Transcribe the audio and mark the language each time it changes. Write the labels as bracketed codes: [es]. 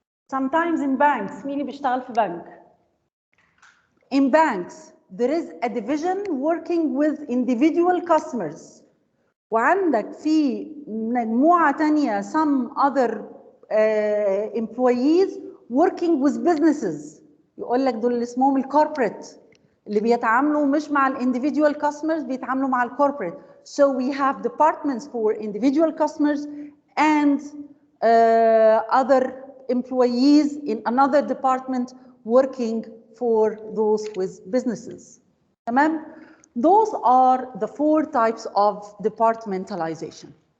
[en] Sometimes in banks, [ar] مين اللي بيشتغل في بنك؟ [en] In banks, there is a division working with individual customers. [ar] وعندك في مجموعة تانية [en] some other employees working with businesses. [ar] يقول لك دول اللي اسمهم الكوربريت اللي بيتعاملوا مش مع [en] individual customers [ar] بيتعاملوا مع الكوربريت. [en] So we have departments for individual customers and other employees in another department working for those with businesses. تمام؟ Those are the 4 types of departmentalization.